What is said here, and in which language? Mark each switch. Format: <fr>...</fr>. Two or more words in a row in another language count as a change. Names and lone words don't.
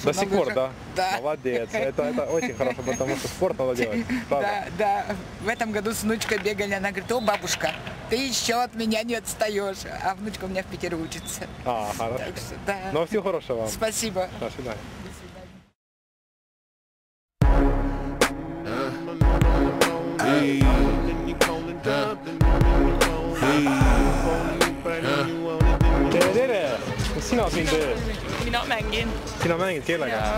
<ru>До сих пор, да? Да. Молодец. Это очень хорошо, потому что спорт надо делать. Да. В этом году с внучкой бегали, она говорит: о, бабушка, ты еще от меня не отстаешь. А внучка у меня в Питере учится. Хорошо. Так что, да. Ну, всего хорошего вам. Спасибо. До свидания.</ru> <et>Tere! Kas sina siin teed? Mina mängin. Sina mängid kellega?</et>